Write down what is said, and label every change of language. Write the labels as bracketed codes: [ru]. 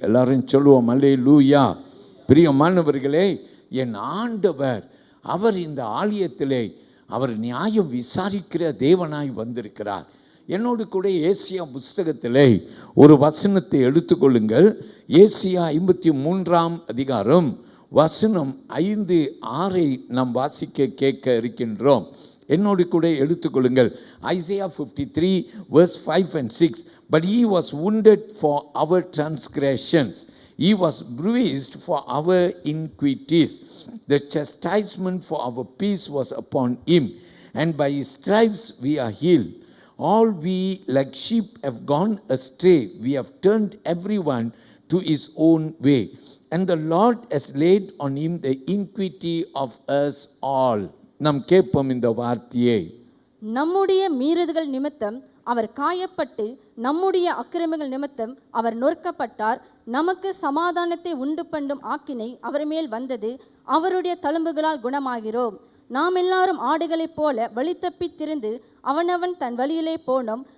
[ta] எல்லாரும் சொல்லுவோம் அல்லேலூயா. பிரியமானவர்களே, என் ஆண்டவர் அவர் இந்த ஆலயத்திலே அவர் நியாயம் விசாரிக்கிற தேவனாய் வந்திருக்கிறார். என்னோடு கூட ஏசியா புஸ்தகத்திலே ஒரு வசனத்தை எடுத்துக்கொள்ளுங்கள். ஏசியா 53ஆம் அதிகாரம் வசனம் 5, 6 நாம் வாசிக்க கேட்க இருக்கின்றோம். என்னோடு கூட எடுத்துக்கொள்ளுங்கள். [en] Isaiah 53 verse 5 and 6. But he was wounded for our transgressions, he was bruised for our iniquities, the chastisement for our peace was upon him, and by his stripes we are healed. All we like sheep have gone astray, we have turned everyone to his own way, and the Lord has laid on him the iniquity of us all. [ta] நாம் கேட்போம் இந்த வார்த்தையை. நம்முடைய மீறுதல்கள் நிமித்தம் அவர் காயப்பட்டு, நம்முடைய அக்கிரமங்கள் நிமித்தம் அவர் நொறுக்கப்பட்டார். நமக்கு சமாதானத்தை உண்டு பண்ணும் ஆக்கினை அவர் மேல் வந்தது, அவருடைய தழும்புகளால் குணமாகிறோம். நாம் எல்லாரும் ஆடுகளைப் போல வழி தப்பி திரிந்து அவனவன் தன் வழியிலே போனோம்.